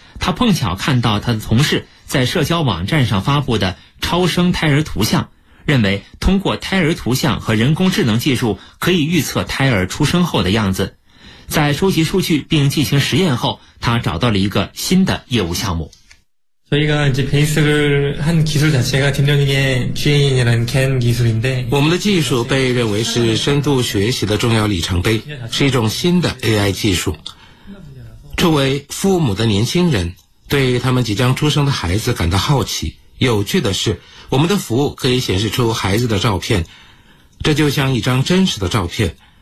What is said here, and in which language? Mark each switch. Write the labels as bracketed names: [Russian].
[Chinese] 他碰巧看到他的同事在社交网站上发布的超声胎儿图像，认为通过胎儿图像和人工智能技术可以预测胎儿出生后的样子。在收集数据并进行实验后，他找到了一个新的业务项目。 [Korean] 저희가이제베이스를한기술자체가딥러닝의 GAN 이라는 GAN 기술인데 [Chinese] 我们的技术被认为是深度学习的重要里程碑，是一种新的 AI 技术。作为父母的年轻人对他们即将出生的孩子感到好奇，有趣的是我们的服务可以显示出孩子的照片，这就像一张真实的照片。